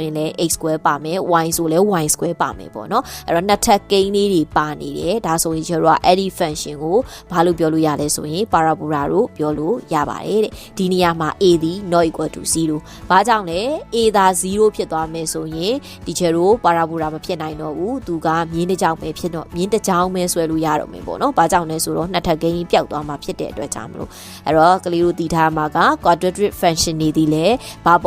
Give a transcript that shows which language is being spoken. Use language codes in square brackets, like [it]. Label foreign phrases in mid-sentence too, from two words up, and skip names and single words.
[my] ရင်လည်း x square ပါမယ် y ဆိုလည်း y square ပါမယ်ပေါ့နော်။အဲ့တော့နှစ်ထပ်ကိန်းလေးတွေပါနေတယ်။ဒါဆိုရင်ချာတို့ကအဲ့ဒီ function ကိုဘာလို့ပြောလို့ရလဲဆိုရင် parabola လို့ပြောလို့ရပါတယ်တဲ့။ဒီနေရာမှာ a ဒီ [en] not equal to [my] 0 ။ဘာကြောင့်လဲ a သာ0ဖြစ်သွားမယ်ဆိုရင်ဒီချာparabola မဖြစ်နိုင်တော့ဘူးသူကမြင်းတစ်ကြောင်ပဲဖြစ်တော့မြင်းတစ်ကြောင်ပဲဆွဲလို့ရတော့မယ်ပေါ့နော်။ဘာကြောင့်လဲဆိုတော့နှစ်ထပ်ကိန်းကြီးပျောက်သွားမှာဖြစ်တဲ့အတွက်ကြောင့်မလို့အဲ့တော့ကလေးတို့တည်ထားမှာက [en] quadratic function [my] နေသည်လေဘာပုံ